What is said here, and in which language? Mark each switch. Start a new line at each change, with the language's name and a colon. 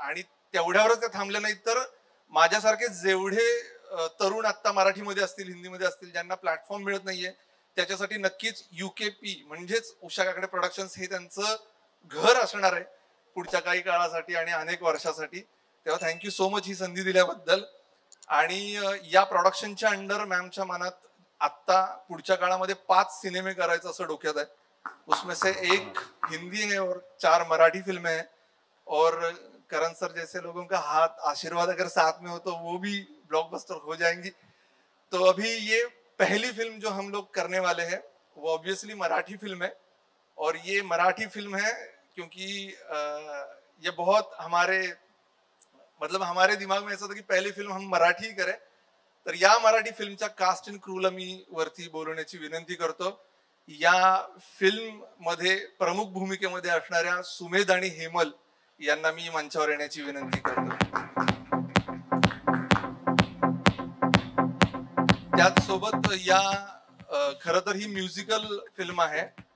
Marathi: आणि तेवढ्यावरच त्या थांबल्या नाहीत, तर माझ्यासारखे जेवढे तरुण आता मराठीमध्ये असतील, हिंदीमध्ये असतील, ज्यांना प्लॅटफॉर्म मिळत नाहीये, त्याच्यासाठी नक्कीच UKP म्हणजेच उषा काकडे प्रोडक्शन्स हे त्यांचं घर असणार आहे पुढच्या काही काळासाठी आणि अनेक वर्षासाठी. तेव्हा
English: thank you so much
Marathi: ही संधी दिल्याबद्दल. आणि या प्रोडक्शनच्या अंडर मॅमच्या मनात आत्ता पुढच्या काळामध्ये 5 सिनेमे करायचं असं डोक्यात आहे.
Hindi: उसमें से एक हिंदी है और 4 मराठी फिल्में हैं. और करण सर जैसे लोगों का हाथ आशीर्वाद अगर साथ में हो तो वो भी ब्लॉकबस्टर हो जाएंगी. तो अभी ये पहली फिल्म जो हम लोग करने वाले हैं वो ऑब्वियसली मराठी फिल्म है. और ये मराठी फिल्म है क्योंकि ये बहुत हमारे दिमाग में ऐसा था की पहली फिल्म हम मराठी करें.
Marathi: तर या मराठी फिल्मच्या कास्ट अँड क्रूला मी वरती बोलवण्याची विनंती करतो. या फिल्म मध्ये प्रमुख भूमिकेमध्ये असणाऱ्या सुमेध आणि हेमल यांना मी मंचावर येण्याची विनंती करतो. त्याचसोबत या खरं तर ही म्युझिकल फिल्म आहे.